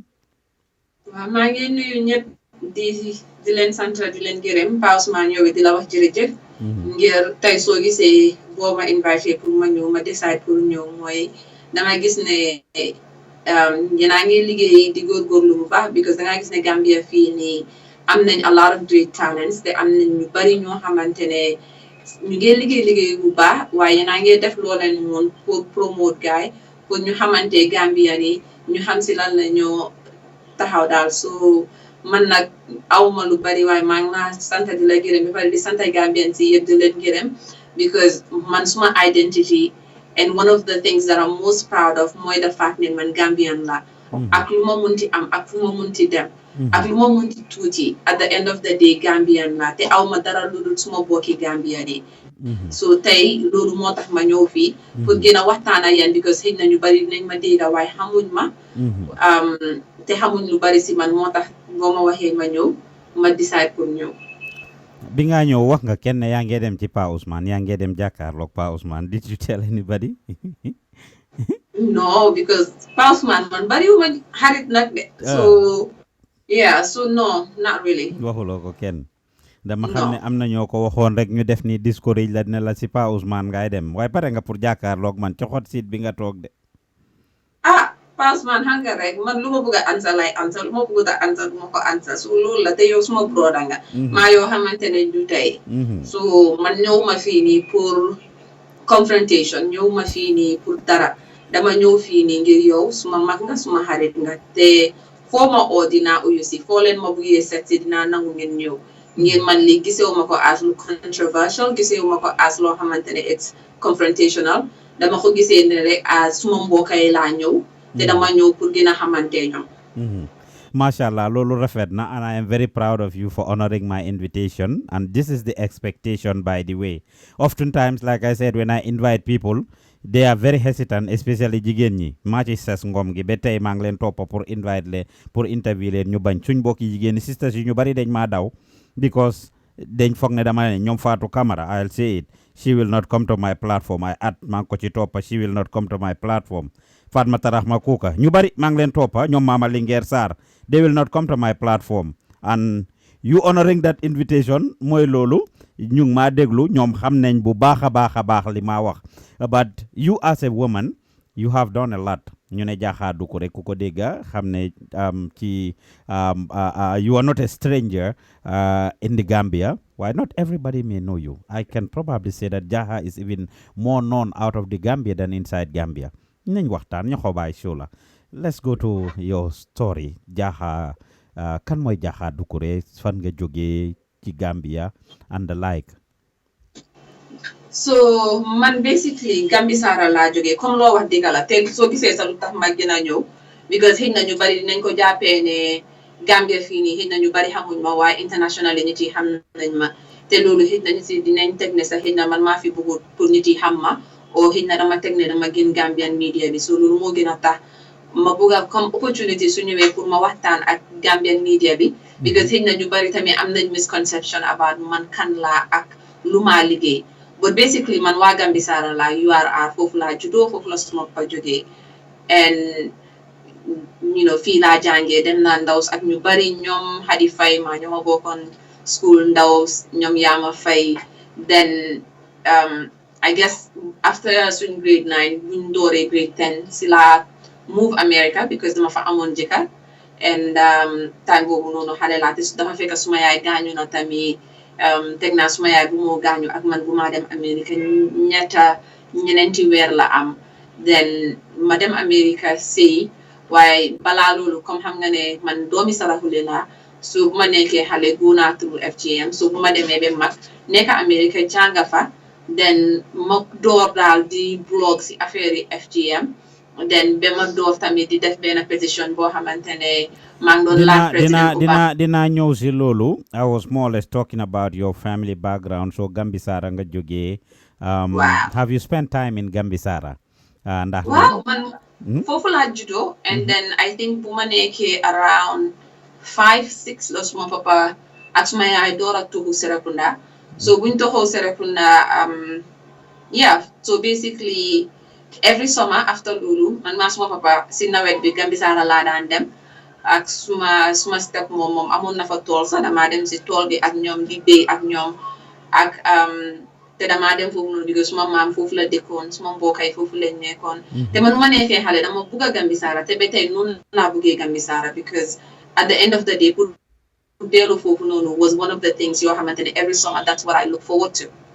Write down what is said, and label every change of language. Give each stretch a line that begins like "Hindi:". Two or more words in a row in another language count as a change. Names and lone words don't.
Wolof: waaw maa ngi nuyu ñëpp di leen sant di leen gërëm Pa Ousmane yow di la wax jërëjëf. ngir tey soo gisee boo ma invité pour ma ñëw ma decide pour ñëw mooy dama gis ne yéen a ngi liggéey di góorgóorlu bu baax because danga gis ne Gambia fii nii am nañ
English: a lot of great talents
Wolof: te am nañ ñu bari ñoo xamante ne ñu ngi liggéey bu baax waaye yéen a ngi def loo leen moon pour promote gaay pour ñu xamante Gambia ni ñu xam si lan la ñoo taxaw daal so man nag awma lu bari waaye maa ngi la sant di la gërëm ba pare di sant Gambian si yëpp di leen gërëm because man suma identity
English: and one of the things that I'm most proud of
Wolof: mooy
English: the fact
Wolof: ne man Gambian la ak lu ma munti am ak fu ma munti dem ak lu ma munti tuuti
English: at the end of the day
Wolof: Gambian la te awma dara lu dul suma bokki Gambian yi so tey loolu moo tax ma ñëw fii pour gën a waxtaan ak yéen because xëy na ñu bari dinañ ma dégg waaye xamuñ ma te xamuñ lu bari si man moo tax boo ma waxee ma ñëw ma decide pour ñëw. bi nga ñëw wax nga kenn yaa ngi dem ci Pa Ousmane yaa ngi dem jàkkaarloog Pa Ousmane
English: did you tell anybody? no because
Wolof: Pa Ousmane man bariwuma xarit nag de.
English: so no not really.
Wolof: waxuloo ko kenn. dama xam ne am na ñoo ko waxoon rek ñu def ni discourage la ne la si Pa Ousmane ngay dem waaye pare nga pour jàkkaarloog man ci
English: hot seat
Wolof: bi nga toog de. Pa Ousmane xam nga rek man lu ma bëgg a answer lay answer lu ma bëgg a answer du ma ko answer so loolu la te yow suma broda nga maa yoo xamante ne du tey so man ñëw ma fii nii pour confrontation ñëw ma fii nii pour dara dama ñëw fii nii ngir yow suma mag nga suma xarit nga te foo ma oo dinaa uyu si foo leen ma buggee seet si dinaa nangu ngeen ñëw ngir man li gisewu ma ko as lu controversial gisewu ma ko as loo xamante ne
English: it's confrontational
Wolof: dama ko gisee ne rek suma mbokkay laa ñëw te dama ñëw pour gën a xamante ñoom. Mashallah, lolu rafet na,
English: and I am very proud of you for honoring my invitation. And this is the expectation, by the way. Oftentimes, like I said, when I invite people, they are very hesitant, especially
Wolof: jigéen ñi. maa ci ses ngom gi ba tey maa ngi leen toppa pour invite leen pour interview leen ñu bañ suñ mbokki jigéen ñi sisters yi ñu bari dañ maa daw because dañ foog ne dama ne ñoom Fatou Camara,
English: I'll say it, she will not come to my platform.
Wolof: I at maa ngi ko ci toppa,
English: she will not come to my platform.
Wolof: Fatmata Rahma Kuka ñu bari maa ngi leen toppa, ñoom Mama Linguère Sarr,
English: they will not come to my platform. And you honoring that invitation
Wolof: mooy loolu ñu ngi maa déglu ñoom xam nañ bu baax a baax li maa wax.
English: But you as a woman, you have done a lot.
Wolof: ñu ne Jaha Dukureh ku ko dégga xam ne ci
English: you are not a stranger in the Gambia. Why not everybody may know you? I can probably say that Jaha is even more known out of the Gambia than inside Gambia.
Wolof: nañ waxtaan Nyohobai show la.
English: Let's go to your story.
Wolof: Jaha, kan mooy Jaha Dukureh, fan nga jógee ci Gambia
English: and the like.
Wolof: So man basically Gambisara laa jógee comme loo wax dëgg la te soo gisee sa lu tax ma gën a ñëw because xëy na ñu bari dinañ ko jàppee ne Gambia fii nii xëy na ñu bari xamuñ ma waaye international nit yi xam nañ ma te loolu xëy na ñu si dinañ teg ne sax xëy na man maa fi bëgg pour nit yi xam ma o xëy na dama teg ne dama gën Gambian media bi so loolu moo gën a tax ma bëgg a comme opportunity su ñëwee pour ma waxtaan ak Gambian media bi because xëy na ñu bari tamit am nañ
English: misconception about
Wolof: man kan laa ak lu maa liggéey.
English: But basically,
Wolof: man waa Gambisara la URR foofu laa juddoo foofu la suma pa jógee
English: and you know
Wolof: fii laa jàngee dem naa Ndaws ak ñu bari ñoom Hadi Faye ma ñoo ma bokkoon school Ndaws ñoom Yaama Faye then
English: I guess after
Wolof: suñ grade 9 buñ dooree grade 10 si laa move America because dama fa amoon jëkkër
English: and time
Wolof: boobu noonu xale laa te dafa fekk suma yaay gaañu na tamit teg naa suma yaay bu moo gaañu ak man bu maa dem America ñeneenti weer la am then ma dem America sëy waaye balaa loolu comme xam nga ne man doomi Saraxule laa so bu ma nekkee xale góonaa through FGM so bu ma demee ba mag nekk America jànga fa then ma door daal di blog si affaire yi FGM then ba ma door tamit di def benn pétition boo xamante ne maa ngi doon laaj président dina ñëw si loolu.
English: I was more or less talking about your family background.
Wolof: So Gambisara nga jógee.
English: Have you spent time in Gambisara?
Wolof: Ndax waaw man foofu laa juddoo
English: and then I think
Wolof: bu ma nekkee around 5-6 la suma papa ak suma yaay door a tuxu Serekunda so buñ toxoo Serekunda
English: yeah so basically every summer after
Wolof: loolu man maa suma papa si nawet bi Gambisara laa daan dem ak suma step moom amoon na fa tool sax damaa dem si tool bi ak ñoom di béy ak ñoom ak te damaa dem foofu noonu because suma maam foofu la dëkkoon suma mbokkay foofu lañ nekkoon te man ma nekkee xale dama bugg a Gambisara te ba tey noonu laa buggee Gambisara because
English: at the end of the day
Wolof: pour dellu foofu noonu
English: was one of the things
Wolof: yoo xamante ne
English: every summer that's what I look forward to.